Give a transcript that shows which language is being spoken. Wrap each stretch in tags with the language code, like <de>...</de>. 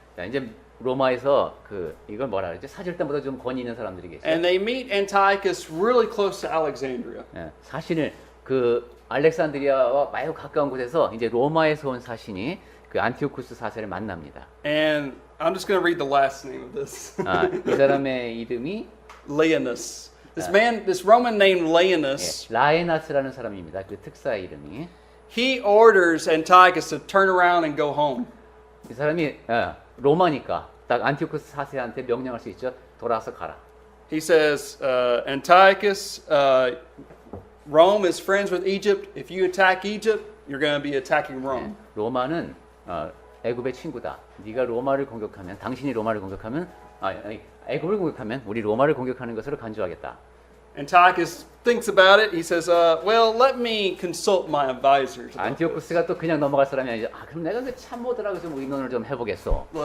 <ko>자, 이제 로마에서 그 이걸 뭐라 그러죠? 사절단보다 좀 권위 있는 사람들이 계세요.</ko> <en>and they meet Antiochus really close to Alexandria.</en> <ko>예, 사신을 그 알렉산드리아와 매우 가까운 곳에서 이제 로마에서 온 사신이 그 안티오쿠스 사세를 만납니다.</ko> <en>And I'm just going to read the last name of this.</en> <ko>아, 이 사람의 이름이</ko> <en>Leonus. This Roman named Leonus,</en> <ko>예, 라에나스라는 사람입니다. 그 특사의 이름이.</ko> <en>he orders Antiochus to turn around and go home.</en> <ko>이 사람이 로마니까 딱 안티오쿠스 사세한테 명령할 수 있죠. 돌아서 가라.</ko> <en>He says, Antiochus, Rome is friends with Egypt. If you attack Egypt, you're going to be attacking Rome.</en> <ko>로마는 애굽의 친구다. 네가 로마를 공격하면, 당신이 로마를 공격하면, 애굽을 공격하면 우리 로마를 공격하는 것으로 간주하겠다.</ko> <en>Antiochus thinks about it. He says, well, let me consult my advisors.</en> <ko>안티오쿠스가 또 그냥 넘어갈 사람이 아니죠. 그럼 내가 그 참모들하고 좀 의논을 좀 해보겠어.</ko>